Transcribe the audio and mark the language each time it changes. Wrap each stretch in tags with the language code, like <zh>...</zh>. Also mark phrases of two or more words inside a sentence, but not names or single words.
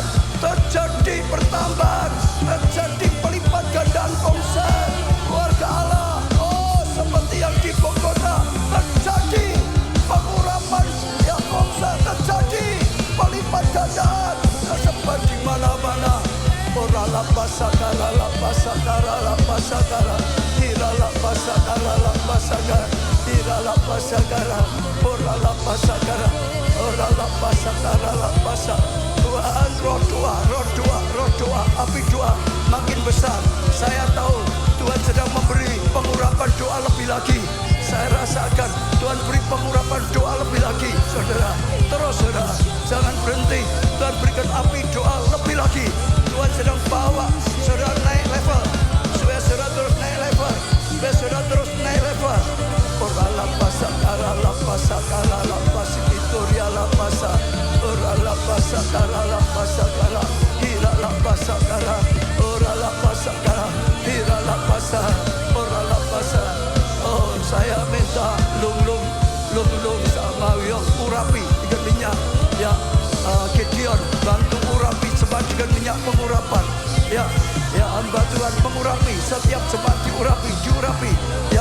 <id>Terjadi pertambahan, terjadi pelipat gandaan konsel keluarga Allah. Oh seperti yang di Bogota terjadi pengurapan, yang konsel terjadi pelipat gandaan, tersebar di mana-mana. Orala pasakara, hirala pasakara. Tuhan roh doa, api doa makin besar. Saya tahu Tuhan sedang memberi pengurapan doa lebih lagi. Saya rasakan Tuhan beri pengurapan doa lebih lagi. Saudara, terus saudara, jangan berhenti. Tuhan berikan api doa lebih lagi. Tuhan sedang bawa saudara naik level, supaya saudara terus naik level, supaya saudara terus naik level. Orala pasakara, pasitoria la pasa. Orala pasakara, hirala pasakara. Orala pasakara, hirala pasa. Orala pasa. Oh saya minta lung sama yang urapi dengan minyak ya. Gideon bantu urapi jemaat dengan minyak pengurapan ya hamba Tuhan mengurapi setiap jemaat diurapi ya.</id>